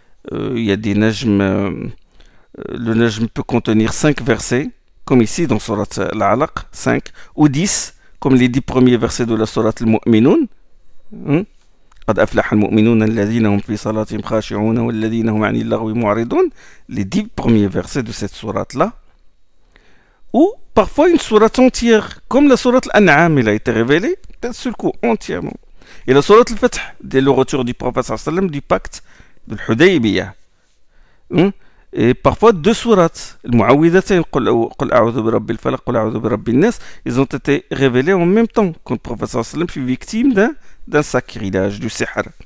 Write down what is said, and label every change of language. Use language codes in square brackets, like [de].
[fr] Il y a des najms, le najm peut contenir 5 versets, comme ici dans Surat Al-Alaq, 5 ou 10, comme les 10 premiers versets de la Surat Al-Mu'minun. [ar] قد أفلح المؤمنون الذين هم في صلاتهم خاشعون والذين هم عن اللغو معرضون. [fr] Les 10 premiers versets de cette sourate-là. Ou parfois une sourate entière, comme la sourate Al-An'am, elle a été révélée d'un seul coup, entièrement. Et la sourate Al-Fath, dès le retour du prophète sallallahu alayhi wa sallam du pacte de l'Hudaybiyah. Et parfois 2 sourates, Al-Mu'awwidhatayn, [ar] Qul a'udhu bi rabbil falaq, Qul a'udhu bi rabbin nas, [fr] ils ont été révélés en même temps quand le prophète sallallahu alayhi wa sallam fut victime d'un sacrilège, du sihr.